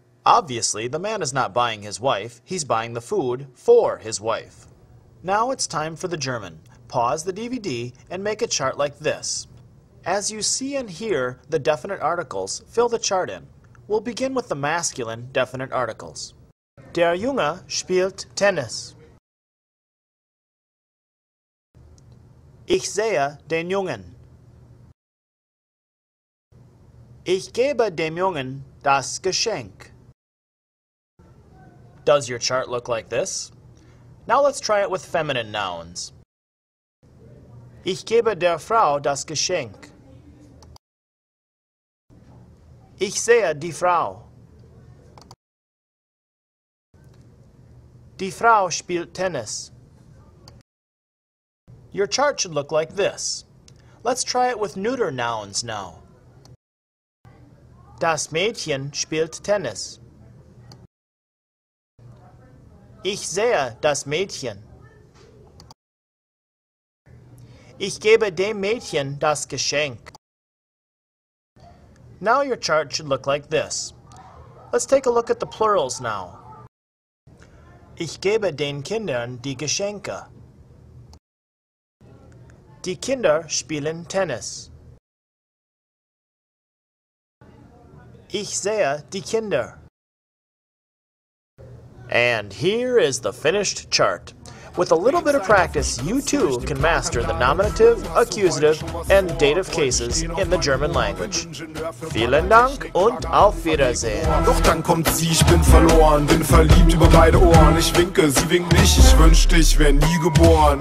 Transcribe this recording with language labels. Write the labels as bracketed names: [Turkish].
[English] Obviously, the man is not buying his wife, he's buying the food for his wife. Now it's time for the German. Pause the DVD and make a chart like this. As you see and hear the definite articles, fill the chart in. We'll begin with the masculine definite articles. [German] Der Junge spielt Tennis. Ich sehe den Jungen. Ich gebe dem Jungen das Geschenk. [English] Does your chart look like this? Now let's try it with feminine nouns. [German] Ich gebe der Frau das Geschenk. Ich sehe die Frau. Die Frau spielt Tennis. [English] Your chart should look like this. Let's try it with neuter nouns now. [German] Das Mädchen spielt Tennis. Ich sehe das Mädchen. Ich gebe dem Mädchen das Geschenk. [English] Now your chart should look like this. Let's take a look at the plurals now. [German] Ich gebe den Kindern die Geschenke. Die Kinder spielen Tennis. Ich sehe die Kinder. [English] And here is the finished chart. With a little bit of practice, you too can master the nominative, accusative, and dative cases in the German language. [German] Vielen Dank und auf Wiedersehen. Doch dann kommt sie, ich bin verloren, bin verliebt über beide Ohren. Ich winke, sie winkt nicht, ich wünschte, ich wär nie geboren.